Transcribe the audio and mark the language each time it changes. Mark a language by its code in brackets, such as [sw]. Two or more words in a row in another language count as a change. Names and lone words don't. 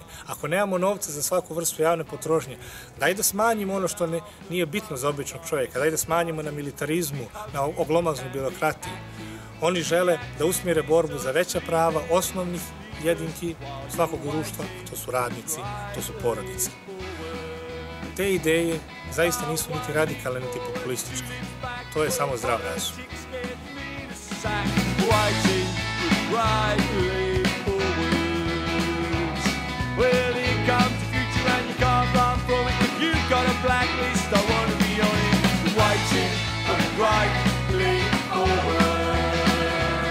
[sr] Ako nemamo novca za svaku vrstu javne potrošnje, daj da smanjimo ono što nije bitno za običnog čovjeka, daj da smanjimo na militarizmu, na oglomaznu birokratiju. Oni žele da usmjere borbu za veća prava osnovnih jedinki svakog društva, to su radnici, to su porodice. Te ideje zaista nisu niti radikalne, niti populističke. To je samo zdrav razum. [en] Well, here comes the future and you can't run from it. If you've got a blacklist, I want to be on it. Waiting for the great leap forward.